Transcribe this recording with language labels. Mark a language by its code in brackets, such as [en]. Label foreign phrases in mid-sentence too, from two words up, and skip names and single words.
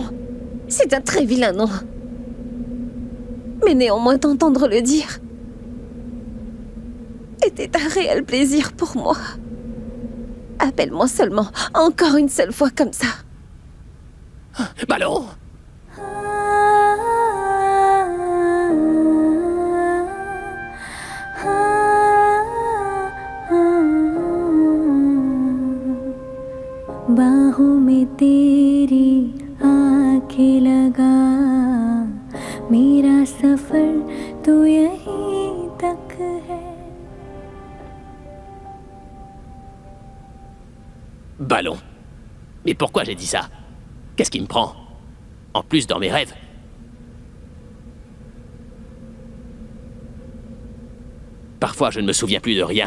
[fr] C'est un très vilain nom. Mais néanmoins t'entendre le dire était un réel plaisir pour moi. Appelle-moi seulement, encore une seule fois comme ça. Ballon! [hi] बाहों में तेरी आंखें लगा मेरा सफर तो यहीं तक है [fr] Ballon. Mais pourquoi j'ai dit ça? Qu'est-ce qui me prend? En plus dans mes rêves. Parfois je ne me souviens plus de rien.